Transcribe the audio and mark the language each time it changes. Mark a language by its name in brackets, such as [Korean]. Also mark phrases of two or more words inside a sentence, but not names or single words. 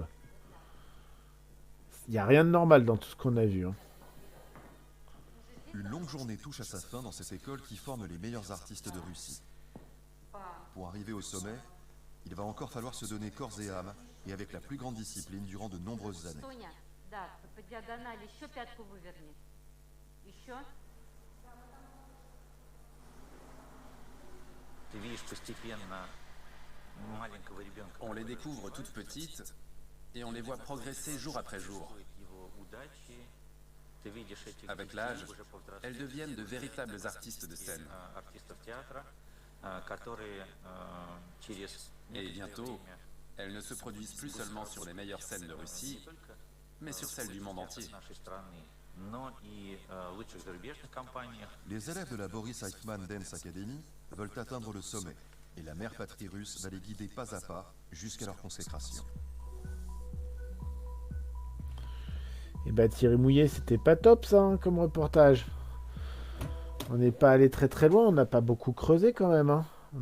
[French] Il n'y a rien de normal dans tout ce qu'on a vu. Hein. Une longue journée touche à sa fin dans cette école qui forme les meilleurs artistes de Russie. Pour arriver au sommet, il va encore falloir se donner corps et âme, et avec la plus grande discipline durant de nombreuses années. [Russian] Соня, да, по диагонали еще пятку выверни. Еще. Ты видишь постепенно маленького ребенка. [French] On les découvre toutes petites et on les voit progresser jour après jour. [Russian] Его удачи. Ты видишь этих [French] Avec [Russian] детей [French] l'âge, [Russian] уже повзрослевших, [French] elles deviennent de véritables artistes de scène. [Russian] артистов театра, которые через [French] Et [Russian] некоторое [French] bientôt, [Russian] время [French] elles ne se produisent plus seulement sur les meilleures scènes de Russie, mais sur celles du monde entier. [Russian] нашей страны, но и в лучших зарубежных компаниях. [French] Les élèves de la Boris Eichmann Dance Academy veulent atteindre le sommet, et la mère patrie russe va les guider pas à pas jusqu'à leur consécration. Et bah Thierry Mouillet, c'était pas top ça hein, comme reportage. On n'est pas allé très très loin, on n'a pas beaucoup creusé quand même.